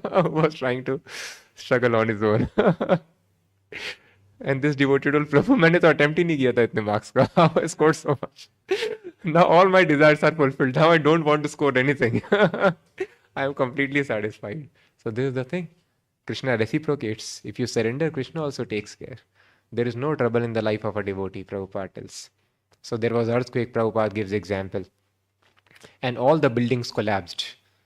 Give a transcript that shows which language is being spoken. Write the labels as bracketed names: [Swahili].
[English] Was trying to struggle on his own. And this devotee told, [Hindi] Prabhu, मैंने तो attempt ही नहीं किया था इतने marks का. [English] How I scored so much. Now all my desires are fulfilled. Now I don't want to score anything. I am completely satisfied. So this is the thing. Krishna reciprocates. If you surrender, Krishna also takes care. There is no trouble in the life of a devotee, Prabhupada tells. So there was earthquake, Prabhupada gives example. And all the buildings collapsed.